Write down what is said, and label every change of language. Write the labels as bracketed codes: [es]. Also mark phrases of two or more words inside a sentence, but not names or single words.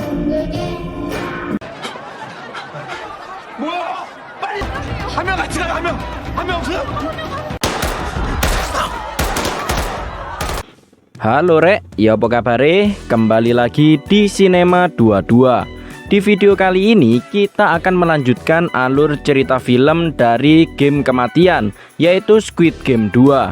[ko] 뭐야? 빨리 한 명 같이 가요. 한 명 없어요? [jv] Halo Rek, ya apa kabare? [id] Kembali lagi di Cinema 22. Di video kali ini kita akan melanjutkan alur cerita film dari game kematian, yaitu Squid Game 2.